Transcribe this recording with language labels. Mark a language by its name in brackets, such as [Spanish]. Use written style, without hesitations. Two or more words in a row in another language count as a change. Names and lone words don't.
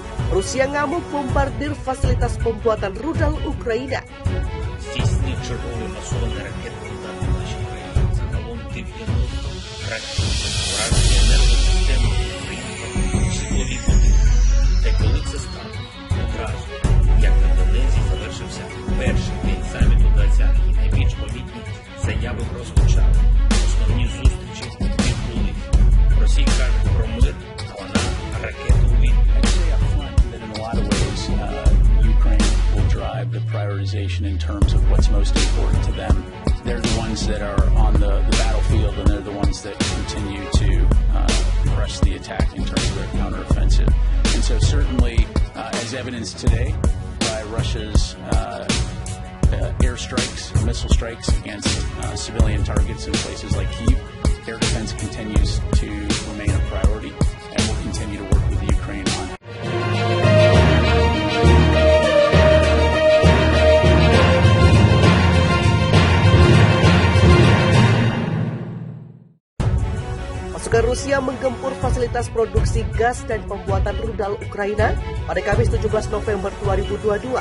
[Indonesian] Rusia ngamuk bombardir fasilitas pembuatan rudal Ukraina. [Ukrainian] Здійснив черговий масований ракетний удар по нашій країні. Загалом 90 ракет. Враження енергосистеми України, житлові будинки. Та коли це стало? Одразу, як на Донецьку завершився перший день саміту двадцятки, найбільш помітні заяви прозвучали. Основні зустрічі відбулись. Росія каже про мир, а вона ракету війну. [English] The prioritization in terms of what's most important to them. They're the ones that are on the battlefield, and they're the ones that continue to press the attack in terms of their counteroffensive. And so certainly, as evidenced today by Russia's airstrikes, missile strikes against civilian targets in places like Kyiv, air defense continues to remain a priority, and we'll continue to work with Ukraine on it. [Indonesian] Pasukan Rusia menggempur fasilitas produksi gas dan pembuatan rudal Ukraina pada Kamis 17 November 2022.